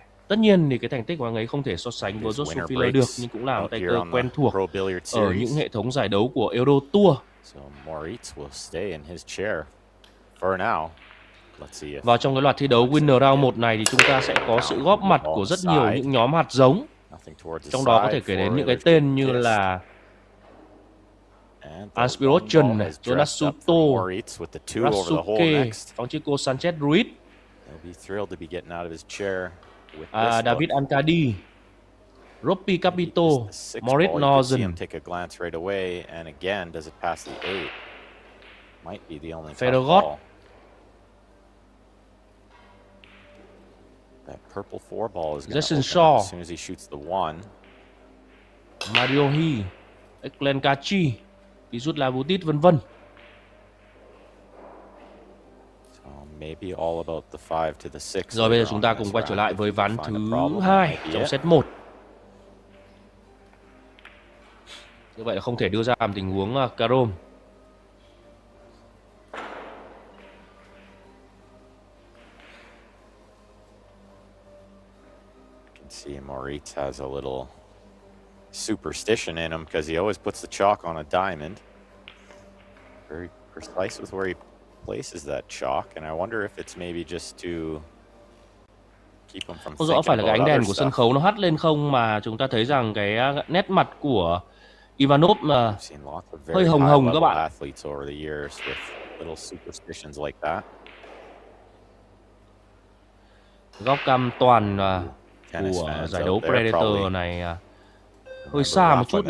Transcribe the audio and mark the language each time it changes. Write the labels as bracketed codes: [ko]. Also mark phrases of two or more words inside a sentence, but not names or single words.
[vi] Tất nhiên thì cái thành tích của anh ấy không thể so sánh với Joshua Filler được, nhưng cũng là một tay cơ quen thuộc ở những hệ thống giải đấu của Euro Tour. Và trong cái loạt thi đấu [en] Winner Round [vi] 1 này thì chúng ta sẽ có sự góp mặt của rất nhiều những nhóm hạt giống. Trong đó có thể kể đến những cái tên như là Aspiration, Jonasuto, Rasuke, Francisco Sanchez Ruiz, David Ancadi, Ropi Capito, Moritz Neuhausen, Federgot, Jason Shaw, Mario He, Eklen Kachi, Vizut Labutit, vân vân. Rồi bây giờ chúng ta cùng quay trở lại với ván thứ 2 trong set 1. Như vậy là không thể đưa ra làm tình huống carom. [en] See, Moritz has a little superstition in him because he always puts the chalk on a diamond. Very precise with where he places that chalk, and I wonder if it's maybe just to keep him from. [vi] Không rõ phải là cái ánh đèn của sân khấu nó hắt lên không mà chúng ta thấy rằng cái nét mặt của Ivanov mà hơi hồng hồng các bạn. Góc cam toàn của giải đấu Predator này hơi xa một chút nhỉ.